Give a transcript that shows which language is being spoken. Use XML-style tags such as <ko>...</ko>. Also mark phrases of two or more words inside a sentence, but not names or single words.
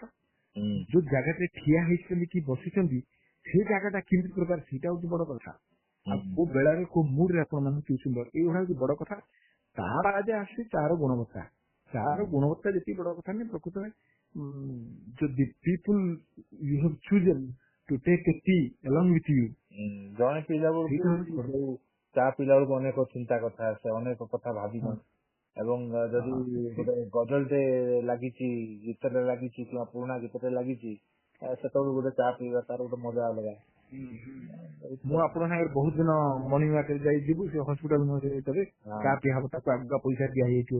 <or>ଯୋଉ ଜାଗାରେ ଠିଆ ହେଇଛନ୍ତି କି ବସିଛନ୍ତି ସେ ଜାଗାଟା କେମିତି ପ୍ରକାର ସେଇଟା ହଉଛି ବଡ କଥା। ଆଉ କୋଉ ବେଳାରେ କୋଉ ମୁଡ୍ ରେ ଆପଣ ମାନେ ପିଉଛନ୍ତି ଏଇଗୁଡା ହଉଛି ବଡ କଥା। ତା ବାଦେ ଆସୁଛି ଚାର ଗୁଣବତ୍ତା। ଚାର ଗୁଣବତ୍ତା ଯେତିକି ବଡ କଥା ନୁହେଁ ପ୍ରକୃତରେ ଯଦି</or> <en>people you have chosen to take a tea along with you</en> <or>ଜଣେ ପିଲା ବେଳକୁ ଚା ପିଲା ବେଳକୁ ଅନେକ ଚିନ୍ତା କଥା ଆସେ, ଅନେକ କଥା ଭାବିଛନ୍ତି ଏବଂ ଯଦି ଗୋଟେ ଗଜଲଟେ ଲାଗିଛି, ଗୀତଟେ ଲାଗିଛି କିମ୍ବା ପୁରୁଣା ଗୀତଟେ ଲାଗିଛି ସେତେବେଳକୁ ଗୋଟେ ଚା ପିଇବା ତାର ଗୋଟେ ମଜା ଅଲଗା। ମୁଁ ଆପଣଙ୍କ ସାଙ୍ଗରେ ବହୁତ ଦିନ</or> <en>morning walkରେ</en> <or>ଯାଇ ଯିବୁ ସେ ହସ୍ପିଟାଲ ଭିତରେ ଚା ପିଆ ହବ ତାକୁ ଆଗୁଆ ପଇସା ଦିଆ ହେଇଯାଇଥିବ।</or>